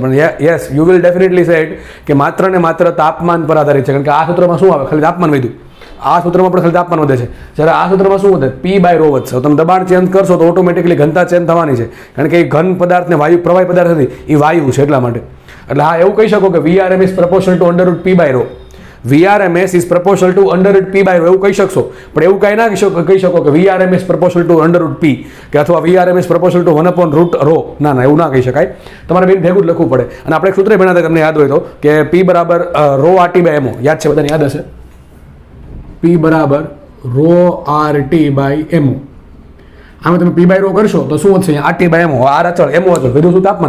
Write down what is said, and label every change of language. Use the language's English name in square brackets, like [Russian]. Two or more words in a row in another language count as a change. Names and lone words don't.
[Gujarati] પણ યસ, [English] you will definitely say it [Gujarati] કે માત્ર ને માત્ર તાપમાન પર આધારિત છે. કારણ કે આ સૂત્રમાં શું આવે, ખાલી તાપમાન વધ્યું. આ સૂત્રમાં પણ ખાલી તાપમાન વધે છે, જ્યારે આ સૂત્રમાં શું વધે, p/ρ વધશે. તમે દબાણ ચેન્જ કરશો તો ઓટોમેટિકલી ઘનતા ચેન્જ થવાની છે, કારણ કે એ ઘન પદાર્થ ને વાયુ, પ્રવાહી પદાર્થ નથી, એ વાયુ છે, એટલા માટે. એટલે હા, એવું કહી શકો કે VRMS [English] proportional to [Gujarati] √p/ρ. VRMS [English] is proportional to [Gujarati] √p/ρ એવું કહી શકશો. પણ એવું કાંઈ ના કહી શકો કે VRMS [English] proportional to [Gujarati] √p કે અથવા VRMS [English] proportional to [Gujarati] 1/√ρ. ના ના, એવું ના કહી શકાય. તમારે બેન ભેગું જ લખવું પડે. અને આપણે એક સૂત્ર ભણ્યા તમને યાદ હોય તો કે p બરાબર ρRT/mo. યાદ છે બધાને? યાદ હશે. p બરાબર ρRT/mo. આમાં તમે p/ρ કરશો તો શું વધશે, RT/mo, R અચળ, mo અચળ, વધુ શું તાપમાન.